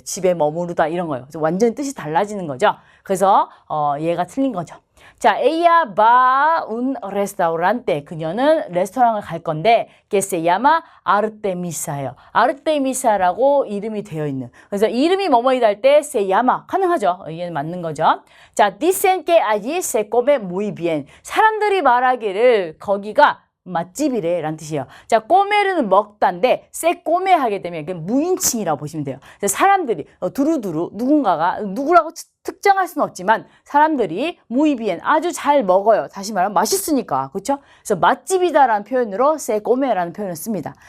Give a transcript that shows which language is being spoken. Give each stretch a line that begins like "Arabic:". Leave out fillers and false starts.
Korean: 집에 머무르다 이런 거예요. 그래서 완전히 뜻이 달라지는 거죠. 그래서 얘가 틀린 거죠. 자,
Spanish: ella va un restaurante.
Korean: 그녀는 레스토랑을 갈 건데
Spanish: que se llama Artemisa
Korean: 예요. 아르테미사라고 이름이 되어 있는. 그래서 이름이 뭐뭐이다 할 때
Spanish: se llama
Korean: 가능하죠. 이게 맞는 거죠.
Spanish: 자, dicen que allí se come muy bien.
Korean: 사람들이 말하기를 거기가 맛집이래 라는 뜻이에요. 자, 꼬메르는 먹다인데 세 꼬메 하게 되면 이게 무인칭이라고 보시면 돼요. 사람들이 두루두루 누군가가 누구라고 특정할 수는 없지만 사람들이 무이비엔 아주 잘 먹어요. 다시 말하면 맛있으니까. 그렇죠? 그래서 맛집이다라는 표현으로 세 꼬메라는 표현을 씁니다.